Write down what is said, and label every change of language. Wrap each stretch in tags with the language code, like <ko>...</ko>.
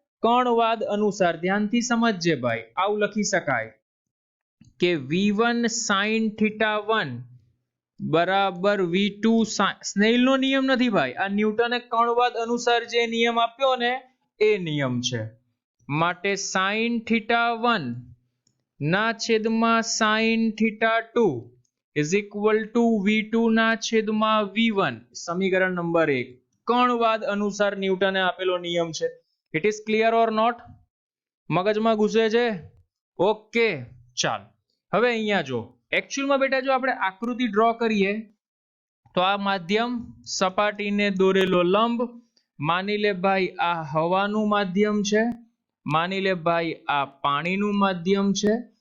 <gu>કણવાદ અનુસાર. ધ્યાનથી સમજજે ભાઈ, આવું લખી શકાય કે v1 sin θ1 બરાબર v2 સ્નેલનો નિયમ નથી ભાઈ, આ ન્યૂટને કણવાદ અનુસાર જે નિયમ આપ્યો ને એ નિયમ છે. માટે sin θ1 ના છેદમાં sin θ2</gu> <en>is equal to</en> <gu>v2 ના છેદમાં v1. સમીકરણ નંબર 1 કણવાદ અનુસાર ન્યૂટને આપેલો નિયમ છે.</gu> <en>It is clear or not?</en> <gu>મગજમાં ઘૂસે છે? ઓકે, ચાલ હવે અહીંયા જો એકચ્યુઅલમાં બેટા જો આપણે આકૃતિ ડ્રો કરીએ તો આ માધ્યમ સપાટીને દોરેલો લંબ, માની લે ભાઈ આ હવાનું માધ્યમ છે, માની લે ભાઈ આ પાણીનું માધ્યમ છે.</gu>